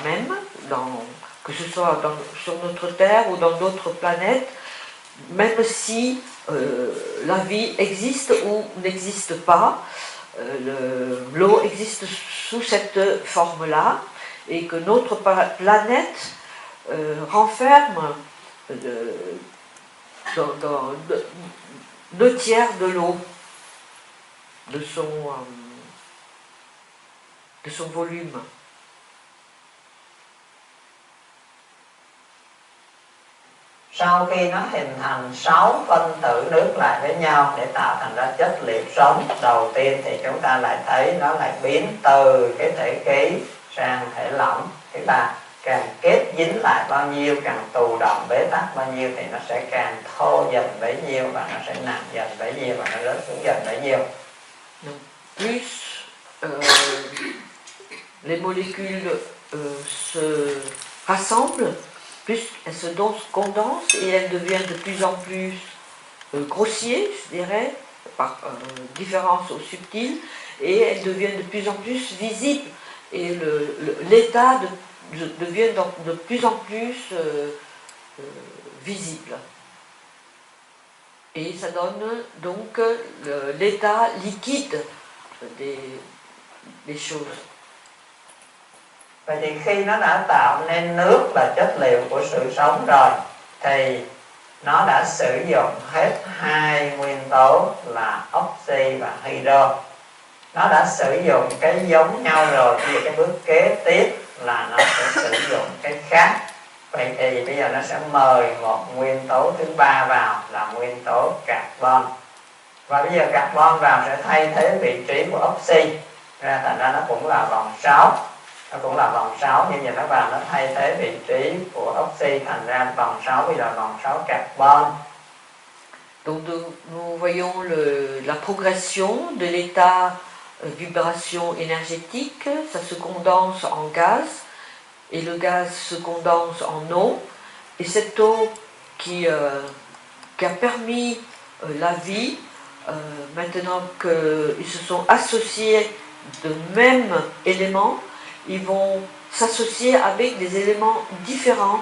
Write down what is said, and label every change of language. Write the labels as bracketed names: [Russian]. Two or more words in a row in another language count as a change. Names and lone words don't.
[French] même, que ce soit sur notre Terre ou dans d'autres planètes, même si la vie existe ou n'existe pas, l'eau existe sous cette forme-là, et que notre planète renferme dans 2 tiers de l'eau, de son volume. [Vietnamese] Sau khi nó hình thành 6 phân tử nước lại với nhau để tạo thành ra chất liệu sống đầu tiên, thì chúng ta lại thấy nó lại biến từ cái thể khí sang thể lỏng. Tức là càng kết dính lại bao nhiêu, càng tù động bế tắc bao nhiêu thì nó sẽ càng thô dần bấy nhiêu, và nó sẽ nặng dần bấy nhiêu, và nó rớt xuống dần bấy nhiêu. [French] Plus les molécules se rassemblent, plus elles se condensent et elles deviennent de plus en plus grossières, je dirais, par différence au subtil, et elles deviennent de plus en plus visibles, et l'état devient de plus en plus visible. Et ça donne donc l'état liquide des choses. [Vietnamese] Vậy thì khi nó đã tạo nên nước là chất liệu của sự sống rồi, thì nó đã sử dụng hết hai nguyên tố là oxy và hydro. Nó đã sử dụng cái giống nhau rồi, thì cái bước kế tiếp là nó sẽ sử dụng cái khác. Vậy thì bây giờ nó sẽ mời một nguyên tố thứ ba vào là nguyên tố carbon. Và bây giờ carbon vào sẽ thay thế vị trí của oxy. Ra thành ra nó cũng là vòng 6. Nó cũng là vòng 6, nhưng giờ nó vào nó thay thế vị trí của oxy, thành ra vòng 6 bây giờ vòng 6 carbon. [French] Donc nous voyons la progression de l'état vibration énergétique, ça se condense en gaz et le gaz se condense en eau. Et cette eau qui a permis la vie, maintenant qu'ils se sont associés de mêmes éléments, ils vont s'associer avec des éléments différents.